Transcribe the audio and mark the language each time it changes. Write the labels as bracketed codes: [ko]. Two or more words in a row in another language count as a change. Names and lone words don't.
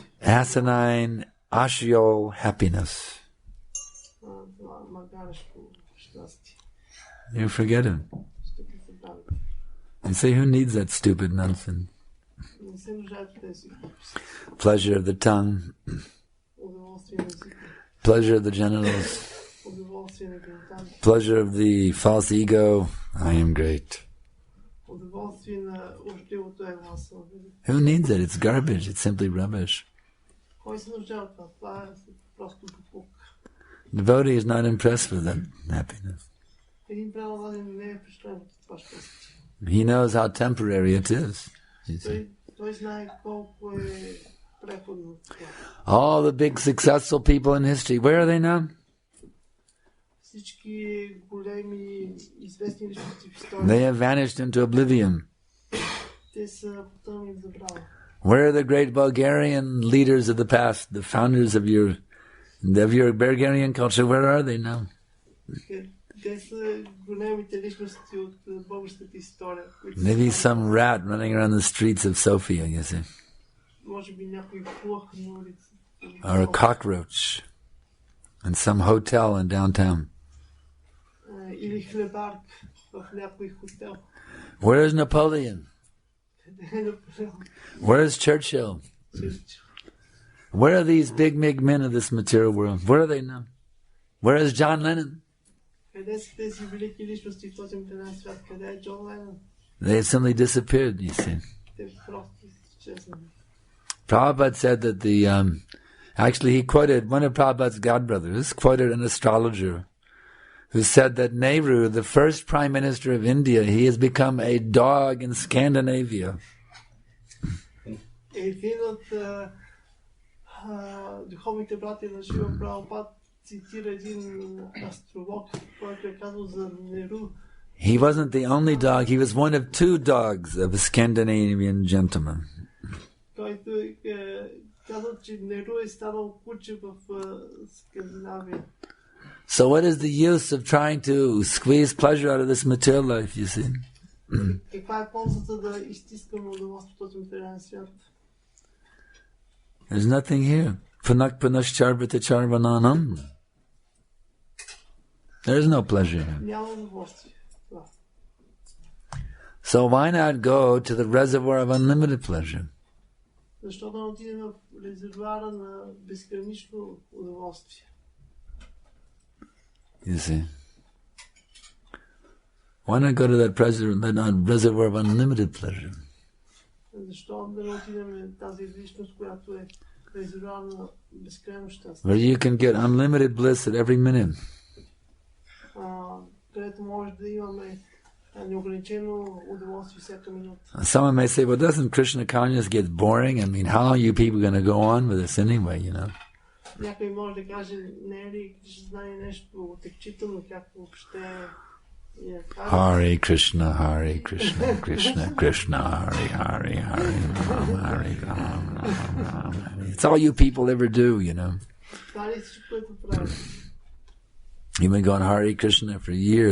[en] Asinine, ashial happiness. [bg] Това магарешко щастие. [en] You forget him. [bg] Ще ги забравите. [en] You say, who needs that stupid nonsense? [bg] Не се нуждаят тези глупости. [en] Pleasure of the tongue, [bg] Удоволствие на езика. [en] pleasure of the genitals, [bg] Удоволствие на гениталите. [en] pleasure of the false ego. I am great. [bg] Удоволствие на оживото его. Аз съм велик. [en] Who needs it? It's garbage. It's simply rubbish. [bg] Кой се нуждае от това? Това е просто попук. [en] Devotee is not impressed with that happiness. [bg] Един праволаден не е впечатлен от това щастие. [en] He knows how temporary it is. You see. [bg] Той знае колко е преходно това. [en] All the big successful people in history, where are they now? [bg] Всички големи известни личности в [en] They [bg] историята, [en] have vanished into oblivion. [bg] те са потънали в забрава. [en] Where are the great Bulgarian leaders of the past, the founders of your Bulgarian culture? Where are they now? [bg] Те са големите личности от българската история. които [en] Maybe [bg] са- [en] some rat running around the streets of Sofia, you see. [bg] Може би някой плъх на улица. [en] Or a cockroach in some hotel in downtown. [bg] Или хлебарк в някой хотел. [en] Where is Napoleon? [bg] Къде е Наполеон? [en] Where is Churchill? [bg] Чърчил? [en] Where are these big men of this material world? Where are they now? Where is John Lennon? [bg] Къде са тези велики личности в този материален свят? Къде е Джон Ленън? [en] They have simply disappeared, you see. [bg] Те просто изчезнали. [en] Prabhupada said that actually he quoted, one of Prabhupada's godbrothers, quoted an astrologer who said that Nehru, the first prime minister of India, he has become a dog in Scandinavia. [bg] Един от духовните брати на Шива Прабхупад цитира един астролог, който е казал за Неру. [en] He wasn't the only dog, he was one of two dogs of a Scandinavian gentleman. [bg] Който казал, че Неру е станал куче в Скандинавия. [en] So what is the use of trying to squeeze pleasure out of this material life, you see? [bg] Каква е ползата да изтискаме удоволствие в този материален свят? [en] There's nothing here. [sa] पनक् पनश्चर्वत चर्वणानम्. [en] There is no pleasure here. [bg] Няма удоволствие. Това. [en] So why not go to the reservoir of unlimited pleasure? [bg] Защо да отидем в резервуара на безгранично удоволствие? [en] You see? Why not go to that reservoir of unlimited pleasure? [bg] Защо да не отидем в тази личност, която е резервуар на безкрайно щастие? [en] Where you can get unlimited bliss at every minute. [bg] Където може да имаме неограничено удоволствие всяка минута. [en] Someone may say, well, doesn't Krishna consciousness get boring? I mean, how long are you people going to go on with this anyway, you know? [bg] Някой може да каже, не е ли Кришна знае нещо отекчително, как въобще [sa] हरे कृष्ण, कृष्ण कृष्ण, हरे हरे राम. [en] It's all you people ever do, you know. You've been going [sa] हरे कृष्ण [en] for years.